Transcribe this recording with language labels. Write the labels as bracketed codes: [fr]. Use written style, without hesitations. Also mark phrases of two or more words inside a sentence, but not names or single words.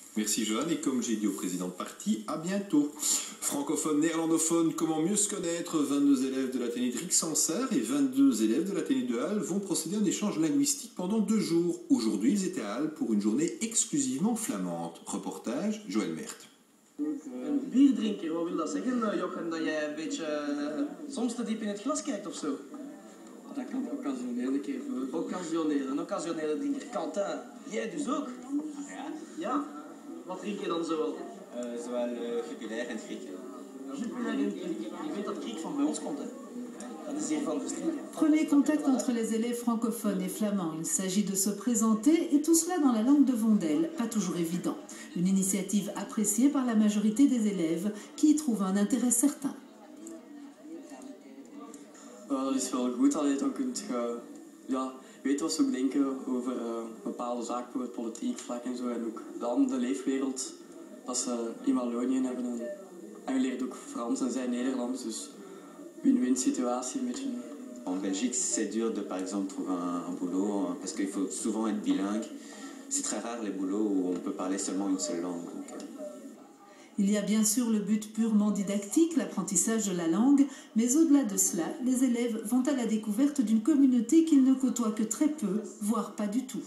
[fr] Merci Johan, et comme j'ai dit au président de parti, à bientôt. Francophone, néerlandophone, comment mieux se connaître? 22 élèves de l'Athénée de Rixensart et 22 élèves de l'Athénée de Halle vont procéder à un échange linguistique pendant 2 jours. Aujourd'hui, ils étaient à Halle pour une journée exclusivement flamande. Reportage, Joël Mert. [nl] Een bierdrinker, wat wil dat zeggen, Jochen, dat jij een beetje soms te diep in het glas kijkt of zo? Dat kan occasioneel een keer voor. Een occasionele drinker. Quentin, jij dus ook? Ja, Ja. Wat drink je dan zoal? zowel Jupiler en Griek. Jupiler en Griek. Je weet dat Griek van bij ons komt, hè? Dat is hier van verstreken. [fr] Premier contact entre les élèves francophones et flamands. Il s'agit de se présenter et tout cela dans la langue de Vondel, pas toujours évident. Une initiative appréciée par la majorité des élèves qui y trouvent un intérêt certain. [nl] Dat is wel goed, dan kunt je weten wat ze ook denken over bepaalde zaken, bijvoorbeeld politiek vlak en zo. En ook dan de leefwereld dat ze in Wallonië hebben. En je leert ook Frans en zij Nederlands, dus win-win situatie een beetje. [fr] En Belgique, c'est dur de, par exemple, trouver un boulot parce qu'il faut souvent être bilingue. C'est très rare les boulots où on peut parler seulement une seule langue. Donc, Il y a bien sûr le but purement didactique, l'apprentissage de la langue, mais au-delà de cela, les élèves vont à la découverte d'une communauté qu'ils ne côtoient que très peu, voire pas du tout.